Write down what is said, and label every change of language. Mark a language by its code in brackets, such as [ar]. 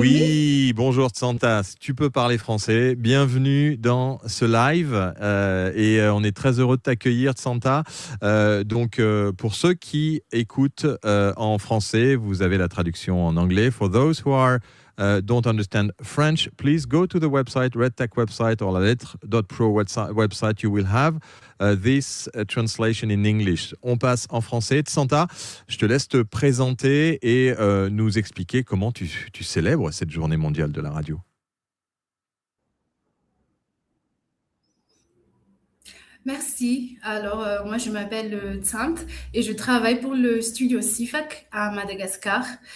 [fr] Oui, bonjour Santa, si tu peux parler français, bienvenue dans ce live et on est très heureux de t'accueillir Santa. Donc pour ceux qui écoutent en français, vous avez la traduction en anglais. [en] For those who don't understand French, please go to the website, RedTech website or lalettre.pro website. You will have this translation in English. [fr] On passe en français. Santa, je te laisse te présenter et nous expliquer comment tu célèbres cette journée mondiale de la radio. Merci. Alors, moi, je m'appelle Tsant et je travaille pour le studio CIFAC à Madagascar.